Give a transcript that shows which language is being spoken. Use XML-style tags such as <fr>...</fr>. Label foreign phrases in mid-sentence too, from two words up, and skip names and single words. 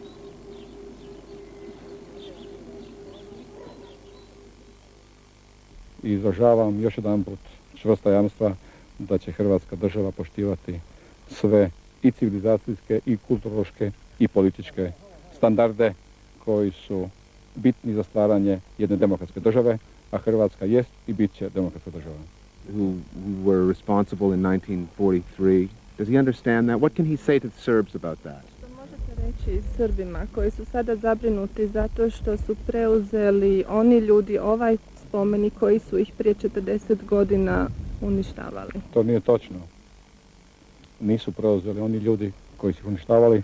<hr>I izražavam još jedanput čvrsta jamstva da će Hrvatska država poštivati sve i civilizacijske i kulturološke i političke standarde koji su bitni za stvaranje jedne demokratske države, a Hrvatska jest i bit će demokratska država.</hr> <en>Who were responsible in 1943. Does he understand that? What can he say to the Serbs about that?</en> <hr>Što možete reći Srbima koji su sada zabrinuti zato što su preuzeli oni ljudi ovaj spomenik koji su ih prije 40 godina uništavali? To nije točno. Nisu preuzeli oni ljudi koji su ih uništavali.</hr>